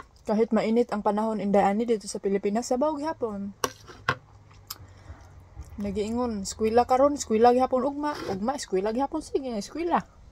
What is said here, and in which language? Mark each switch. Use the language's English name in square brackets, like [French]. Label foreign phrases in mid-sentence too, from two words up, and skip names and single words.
[Filipino] Kahit mainit ang panahon indaani dito sa Pilipinas, [Cebuano] sabaw gihapon. Nagiingon, eskwela karon, eskwela gihapon ugma, eskwela gihapon, sige, eskwela.